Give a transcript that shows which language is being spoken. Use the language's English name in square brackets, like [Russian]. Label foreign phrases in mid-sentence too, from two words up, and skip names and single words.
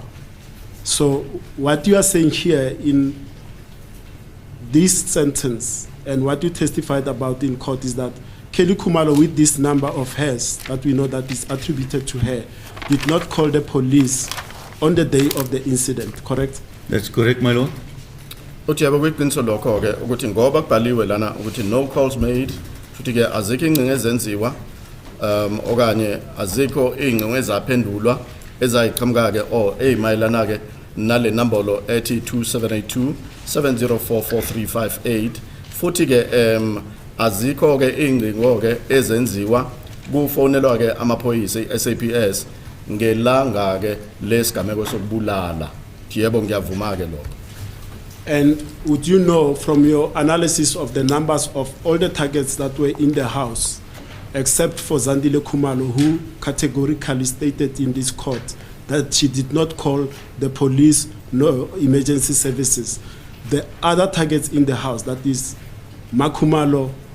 [English] So what you are saying here in this sentence and what you testified about in court is that Kelly Kumalo, with this number of hers that we know that is attributed to her, did not call the police on the day of the incident, correct? That's correct, my lord. [Zulu] Uthi yabo kwiqiniso lokho ke ukuthi ngoba kubhaliwe lana ukuthi [English] no calls made [Zulu] futhi ke azikho ingcinga ezenziwa okanye azikho ingcinga ezaphendulwa ezayiqhamuka ke or eyimayelana ke nale nombolo ethi 2782 7044 futhi ke azikho ke ingcingo ke ezenziwa kufonelwa ke amaphoyisa iSAPS ngelanga ke lesigameko sokubulala. Yebo ngiyavuma ke lokho. [English] And would you know from your analysis of the numbers of all the targets that were in the house, except for Zandile Khumalo, who categorically stated in this court that she did not call the police nor emergency services, the other targets in the house, that is Makhumalo,